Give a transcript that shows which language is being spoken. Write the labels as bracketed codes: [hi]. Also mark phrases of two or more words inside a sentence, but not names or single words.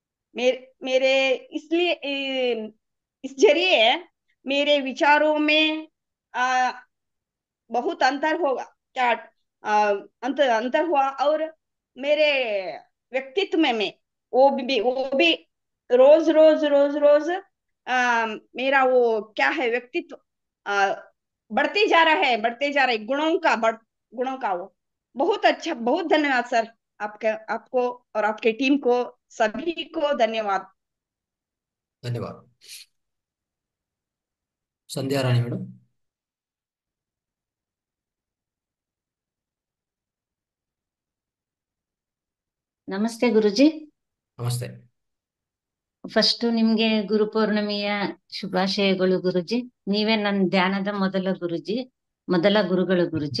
[hi] मेरे इसलिए इस जरिए मेरे विचारों में बहुत अंतर होगा क्या, अंतर हुआ, और मेरे व्यक्तित्व में वो भी रोज रोज रोज रोज मेरा वो क्या है व्यक्तित्व बढ़ते जा रहा है, गुणों का वो बहुत अच्छा। बहुत धन्यवाद सर, आपको और आपके टीम को, सभी को धन्यवाद। धन्यवाद। संध्या रानी मैडम। [kn] ನಮಸ್ತೆ ಗುರುಜಿ. ನಮಸ್ತೆ. ಫಸ್ಟ್ ನಿಮ್ಗೆ ಗುರುಪೌರ್ಣಮಿಯ ಶುಭಾಶಯಗಳು ಗುರುಜಿ. ನೀವೇ ನನ್ನ ಧ್ಯಾನದ ಮೊದಲ ಗುರುಗಳು ಗುರುಜಿ.